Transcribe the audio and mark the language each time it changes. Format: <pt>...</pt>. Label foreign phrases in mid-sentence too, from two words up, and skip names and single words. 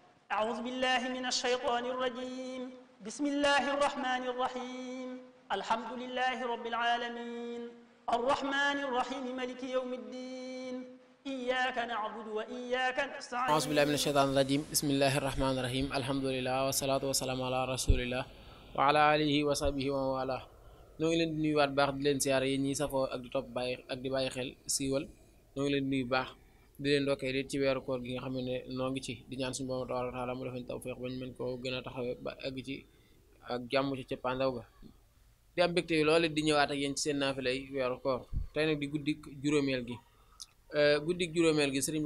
<ar>أعوذ بالله من الشيطان الرجيم بسم الله الرحمن الرحيم الحمد لله رب العالمين الرحمن الرحيم ملك يوم الدين إياك نعبد وإياك نستعين أعوذ بالله من الشيطان الرجيم بسم الله الرحمن الرحيم الحمد لله والصلاة والسلام على رسول الله وعلى آله وصحبه ومن والاه</ar> <wo>ñoo ngi leen di nuyu waat baax di leen siyaare yéen ñi safoo ak di topp bàyyi ak di bàyyi xel siiwal ñoo ngi leen di nuyu baax di leen ndokkee di ci weeru koor gi nga xam ne noo ngi ci di ñaan suñu borom</wo> <ar>تبارك وتعالى</ar> <wo>mu defañ tawfeex bañ mën koo gën a taxawee ba egg ci ak jàmm ci cëppaandaw ga di am mbégte yi loolu di ñëwaat ak yéen ci seen naafilay weeru koor tey nag di guddik juróomeel gi sëriñ bi</wo>